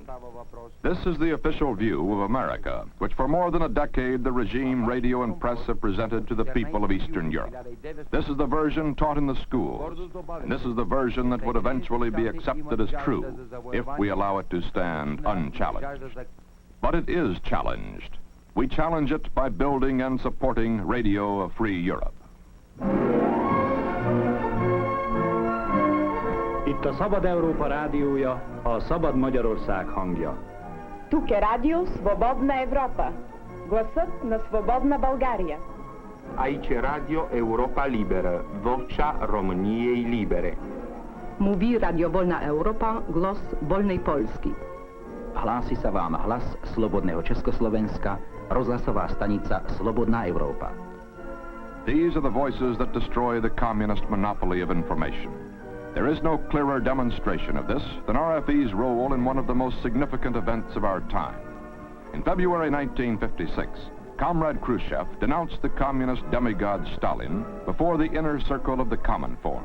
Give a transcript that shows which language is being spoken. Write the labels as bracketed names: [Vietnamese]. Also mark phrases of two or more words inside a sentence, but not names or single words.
[English] This is the official view of America, which for more than a decade the regime, radio, and press have presented to the people of Eastern Europe. This is the version taught in the schools, and this is the version that would eventually be accepted as true if we allow it to stand unchallenged. But it is challenged. We challenge it by building and supporting Radio Free Europe. [Hungarian] Itt a Szabad Európa rádiója, a Szabad Magyarország hangja. [Bulgarian] Тук е радио Свободна Европа, гласът на Свободна България. [Romanian] Aici Radio Europa Liberă, vocea României Libere. [Polish] Mówi Radio Wolna Europa, głos wolnej Polski. [Slovak] Hlási sa vám hlas Slobodného Československa, rozhlasová stanica Slobodná Európa. [English] These are the voices that destroy the communist monopoly of information. There is no clearer demonstration of this than RFE's role in one of the most significant events of our time. In February 1956, Comrade Khrushchev denounced the communist demigod Stalin before the inner circle of the Cominform.